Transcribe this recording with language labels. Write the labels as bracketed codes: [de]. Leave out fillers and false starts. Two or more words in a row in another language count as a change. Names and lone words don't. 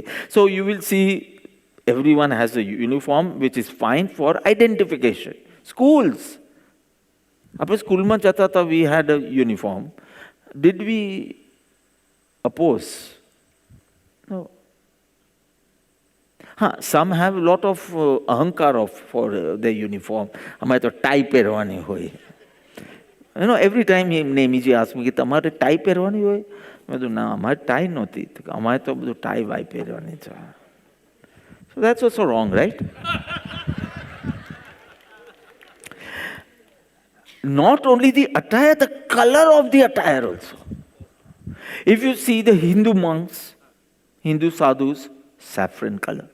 [en] So you will see everyone has a uniform which is fine for identification. Schools. After school [hi] में जाता था, [en] we had a uniform. Did we oppose? No. Some have a lot of ahankar for their uniform. [gu] અમારે તો ટાઈ પહેરવાની હોય. [en] Every time નેમીજી asked me, [gu] તમારે ટાઈ પહેરવાની હોય? મેં કીધું ના, અમારે ટાઈ નહોતી. અમારે તો બધું ટાઈ વાઈ પહેરવાની છે. [en] So that's also wrong, right? Not only the attire, the color of the attire also. If you see the Hindu monks, Hindu sadhus, saffron color.